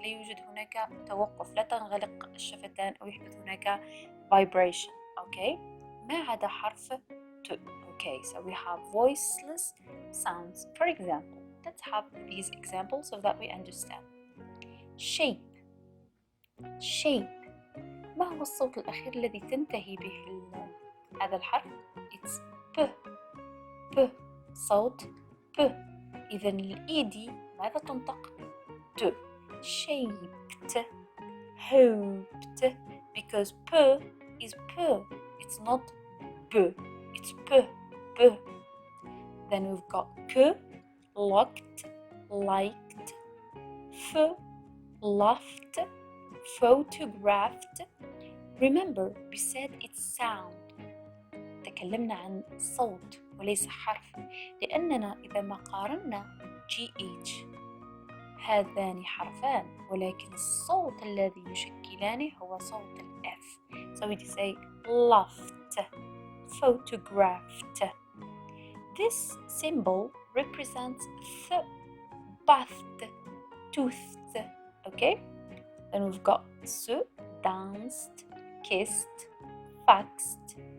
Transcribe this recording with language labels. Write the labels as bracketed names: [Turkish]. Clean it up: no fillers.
[Arabic] لا يوجد هناك توقف، لا تنغلق الشفتان أو يحدث هناك vibration. Okay, ما عدا حرف ت. [English] Okay, so we have voiceless sounds. For example, let's have these examples so that we understand. Shape. Shape. [Arabic] ما هو الصوت الأخير الذي تنتهي به هذا الحرف؟ [English] It's p. [Arabic] p. صوت p. إذن الإيدي ماذا تنطق؟ t. [English] Shaped. Hoped. Because p is p. It's not b. It's p. p. Then we've got k, locked, liked, f, laughed, photographed. Remember, we said it's sound. [Arabic] تكلمنا عن صوت وليس حرف، لأننا إذا ما قارنا GH هذان حرفان ولكن الصوت الذي يشكلانه هو صوت الF. [English] So we say laughed, photographed. This symbol represents the bathed, toothed. Okay? Then we've got su, danced, kissed, faxed.